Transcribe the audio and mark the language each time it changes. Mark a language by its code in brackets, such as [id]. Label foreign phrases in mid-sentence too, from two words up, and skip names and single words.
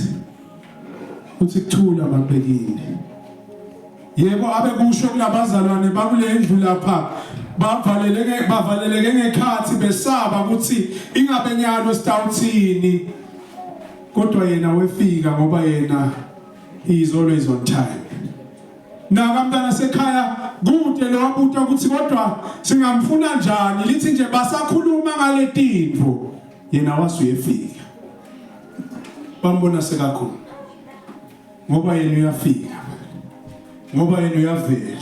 [ss] Uthi kuthula mabekini. Yebo abe kusho kulabazalwane bakule ndlu lapha bavaleleke ngekhathi besaba ukuthi ingabe nyalo sitawuthini. Kodwa yena wefika ngoba yena [en] he is always on time. [ss] Nakamntana sekhaya kude lo wabuta ukuthi kodwa singamfuna njani lithi nje basakhuluma ngale tinto yena wasuyefika. Bambona sekakhona ngoba yena uyafika. Ngoba yena uyavela.